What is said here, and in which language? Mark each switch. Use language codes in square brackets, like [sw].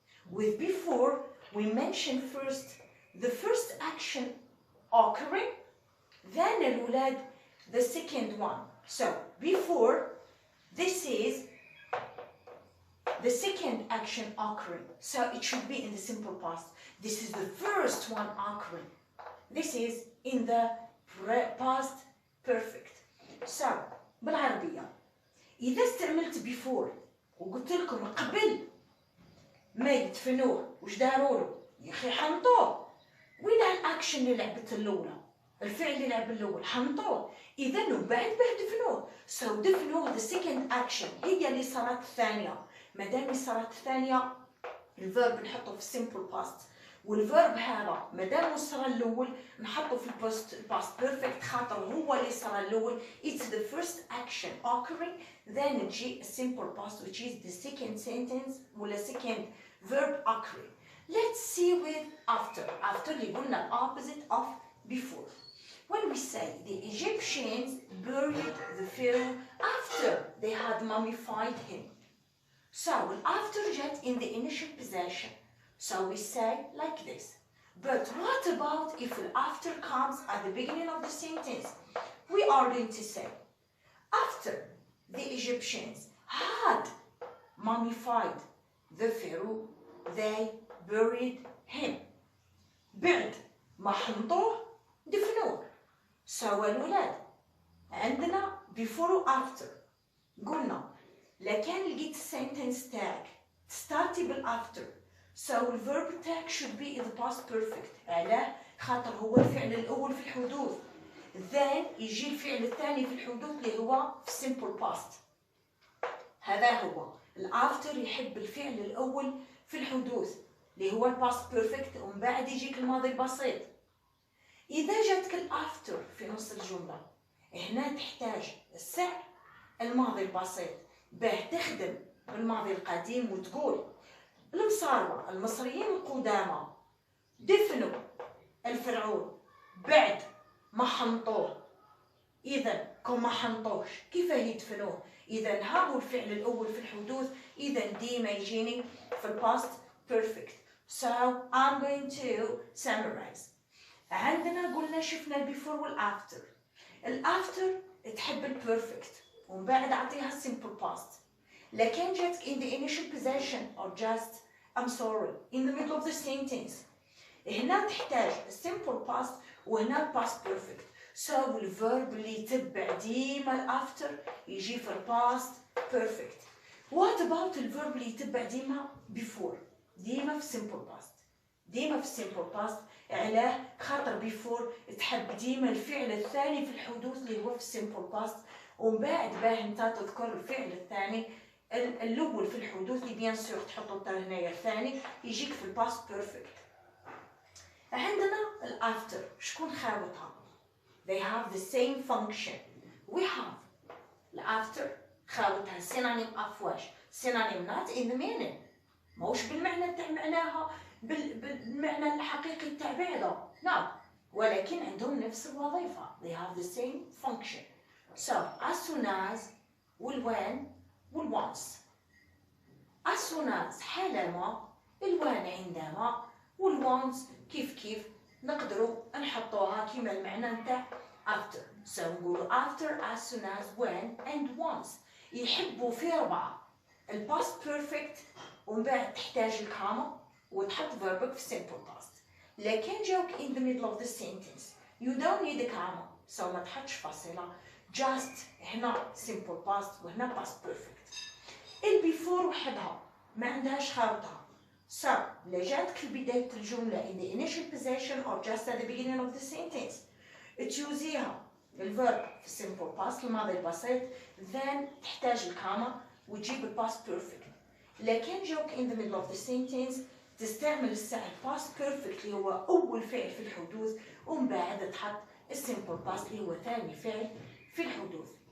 [en] With before, we mention first the first action occurring, then [ar] الولاد [en] the second one. So before, this is the second action occurring, so it should be in the simple past. This is the first one occurring. This is in the past perfect. [ar] So بالعربية إذا استعملت before وقلت لكم قبل ما يدفنوه وش داروا يا أخي حنطوه، وين الأكشن اللي لعبت الأولى؟ الفعل اللي لعب الأول حنطوه، إذا بعد به دفنوه. So دفنوه [en] the second action [ar] هي اللي صارت الثانية. ما دام اللي صارت الثانية الفيرب نحطه في simple past، والفيرب هذا ما دام صار الأول نحطه في past perfect خاطر هو اللي صار الأول. [en] It's the first action occurring then [ar] تجي [en] a simple past which is the second sentence [ar] ولا [en] second verb occurring. Let's see with after. After [ar] اللي قلنا [en] opposite of before. When we say the Egyptians buried the pharaoh after they had mummified him. So after [ar] جت [en] in the initial possession. So we say like this. But what about if after comes at the beginning of the sentence? We are going to say after the Egyptians had mummified the pharaoh they buried him. [ar] بعد ما حنطوه دفنوه. سوا الولاد عندنا before و after. قلنا لكان لقيت السنتنس تاعك تستارتي بالafter. [en] So الverb [ar] تاعك [en] should be in the past perfect. [ar] علاه؟ خاطر هو الفعل الأول في الحدوث. Then يجي الفعل الثاني في الحدوث اللي هو في simple past. هذا هو الafter يحب الفعل الأول في الحدوث اللي هو الباست بيرفكت ومن بعد يجيك الماضي البسيط. إذا جاتك الأفتر في نص الجملة هنا تحتاج السعر الماضي البسيط باه تخدم بالماضي القديم وتقول المصاروة المصريين القدامى دفنوا الفرعون بعد ما حنطوه. إذا كون ما حنطوش كيف يدفنوه؟ إذا ها هو الفعل الأول في الحدوث، إذا ديما يجيني في الباست perfect. [en] So I'm going to summarize. [ar] عندنا قلنا شفنا البيفور والafter. الafter تحب البيرفكت ومن بعد أعطيها simple past. لكن جاتك [en] in the initial possession or just I'm sorry in the middle of the sentence. [ar] هنا تحتاج simple past وهنا past perfect. So الverb اللي يتبع ديما الafter يجي في past perfect. [en] What about [ar] الverb اللي يتبع ديما before؟ ديما في simple past. ديما في simple past. علاه؟ خاطر before تحب ديما الفعل الثاني في الحدوث اللي هو في simple past ومن بعد باه انت تذكر الفعل الثاني الأول في الحدوث اللي بيان سور تحطو هنايا الثاني يجيك في الباست بيرفكت. عندنا الافter شكون خاوتها؟ [en] They have the same function. We have الافter [ar] خاوتها [en] synonym of [ar] واش؟ [en] synonym not in the meaning. [ar] ماهوش بالمعنى تاع معناها بالمعنى الحقيقي تاع بعضها. No. ولكن عندهم نفس الوظيفة. [en] They have the same function. So as soon as والوان والonce. as soon as [ar] حالما الوان عندما والonce كيف نقدروا نحطوها كيما المعنى نتاع after. [en] So نقولوا after as soon as when and once. [ar] يحبوا في ربعة الباست بيرفكت ومن بعد تحتاج الكاما وتحط فيربك في simple past. لكن جاوك [en] in the middle of the sentence you don't need a comma so [ar] ما تحطش فاصلة [en] just [ar] هنا [en] simple past [ar] وهنا [en] past perfect. [ar] البيفور وحدها ما عندهاش خاوتها. So لا جاتك في بداية الجملة [en] in the initial possession or just at the beginning of the sentence [ar] تشوزيها الفيرب في simple past الماضي البسيط then تحتاج الكاما وتجيب الباست بيرفكت. لكن جاوك [en] in the middle of the sentence [ar] تستعمل الساعة past perfect اللي هو أول فعل في الحدوث ومن بعد تحط السيمبل past اللي هو ثاني فعل في الحدوث.